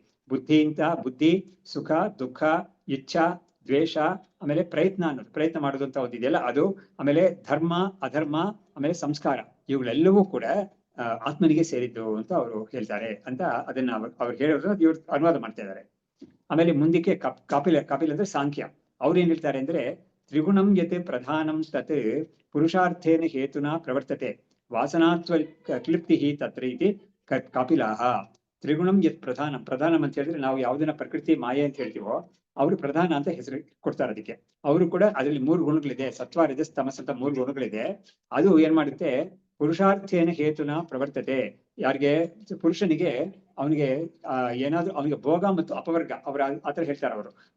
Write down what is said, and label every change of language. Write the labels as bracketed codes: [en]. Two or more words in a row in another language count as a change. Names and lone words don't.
[kn] ಬುದ್ಧಿ, ಸುಖ, ದುಃಖ, ಇಚ್ಛಾ, ದ್ವೇಷ, ಆಮೇಲೆ ಪ್ರಯತ್ನ ಮಾಡೋದು ಅಂತ ಒಂದಿದೆಯಲ್ಲ ಅದು, ಆಮೇಲೆ ಧರ್ಮ ಅಧರ್ಮ, ಆಮೇಲೆ ಸಂಸ್ಕಾರ, ಇವುಗಳೆಲ್ಲವೂ ಕೂಡ ಆತ್ಮನಿಗೆ ಸೇರಿದ್ದು ಅಂತ ಅವರು ಹೇಳ್ತಾರೆ ಅಂತ ಅದನ್ನ ಅವ್ರು ಹೇಳೋದು ಇವ್ರು ಅನುವಾದ ಮಾಡ್ತಾ ಇದ್ದಾರೆ. ಆಮೇಲೆ ಮುಂದಕ್ಕೆ ಕಾಪಿಲ ಅಂದ್ರೆ ಸಾಂಖ್ಯ. ಅವ್ರು ಏನ್ ಹೇಳ್ತಾರೆ ಅಂದ್ರೆ, [sa] ತ್ರಿಗುಣಂ ಯತ್ ಪ್ರಧಾನಂ ತತ್ ಪುರುಷಾರ್ಥೇನ ಹೇತುನಾ ಪ್ರವರ್ತತೆ ವಾಸನಾತ್ವ ಕ್ಲಿಪ್ತಿ ತತ್ರ ಇತಿ ಕಾಪಿಲಾಹ. ತ್ರಿಗುಣಂ ಯತ್ ಪ್ರಧಾನಂ [kn] ಅಂತ ಹೇಳಿದ್ರೆ ನಾವು ಯಾವ್ದನ್ನ ಪ್ರಕೃತಿ ಮಾಯೆ ಅಂತ ಹೇಳ್ತೀವೋ ಅವರು ಪ್ರಧಾನ ಅಂತ ಹೆಸರು ಕೊಡ್ತಾರೆ ಅದಕ್ಕೆ. ಅವರು ಕೂಡ ಅದರಲ್ಲಿ 3 ಗುಣಗಳಿದೆ, ಸತ್ವ ರಜಸ್ ತಮಸ್ ಅಂತ 3 ಗುಣಗಳಿದೆ. ಅದು ಏನ್ ಮಾಡುತ್ತೆ, [sa] ಪುರುಷಾರ್ಥೇನ ಹೇತುನ ಪ್ರವರ್ತತೆ. [kn] ಯಾರಿಗೆ ಪುರುಷನಿಗೆ ಅವನಿಗೆ ಏನಾದ್ರು ಅವನಿಗೆ ಭೋಗ ಮತ್ತು ಅಪವರ್ಗ ಅವ್ರ ಆತರ ಹೇಳ್ತಾರೆ ಅವರು.